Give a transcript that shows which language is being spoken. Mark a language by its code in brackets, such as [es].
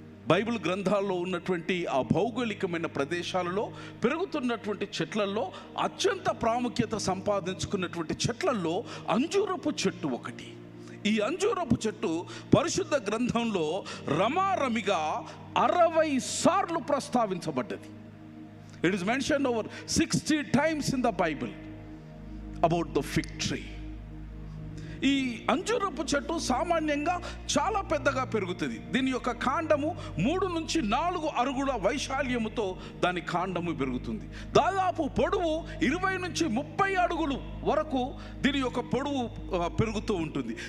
[te] Bible గ్రంథాల్లో ఉన్నటువంటి ఆ భౌగోళికమైన ప్రదేశాలలో పెరుగుతున్నటువంటి చెట్లలో అత్యంత ప్రాముఖ్యత సంపాదించుకున్నటువంటి చెట్లలో అంజూరపు చెట్టు ఒకటి. ఈ అంజూరపు చెట్టు పరిశుద్ధ గ్రంథంలో రమారమిగా 60 సార్లు ప్రస్తావించబడ్డది. [en] It is mentioned over 60 times in the Bible about the fig tree. [te] ఈ అంజూరపు చెట్టు సామాన్యంగా చాలా పెద్దగా పెరుగుతుంది. దీని యొక్క కాండము 3 నుంచి 4 అడుగుల వైశాల్యముతో దాని కాండము పెరుగుతుంది. దాదాపు పొడవు 20 నుంచి 30 అడుగులు వరకు దీని యొక్క పొడవు పెరుగుతూ ఉంటుంది.